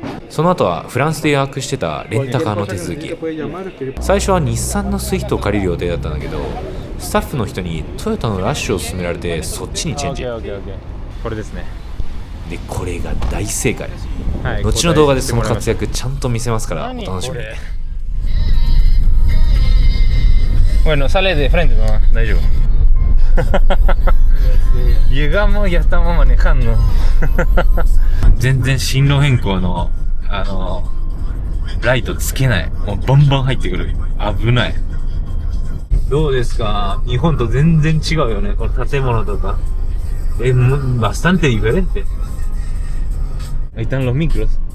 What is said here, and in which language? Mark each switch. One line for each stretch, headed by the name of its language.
Japanese: その後はフランスで予約してたレンタカーの手続き。最初は日産のスイフトを借りる予定だったんだけど、スタッフの人にトヨタのラッシュを勧められてそっちにチェンジ。これですね。でこれが大正解、はい、後の動画でその活躍ちゃんと見せますからお楽しみに。
Spanish: Bueno, sale de frente nomás,
Japanese: 大丈夫。
Spanish: Llegamos, ya estamos manejando。
Japanese: 全然進路変更のライトつけない。もうバンバン入ってくる。危ない。どうですか？日本と全然違うよね。この建物とか。
Spanish: bastante diferente。 Ahí están los micros。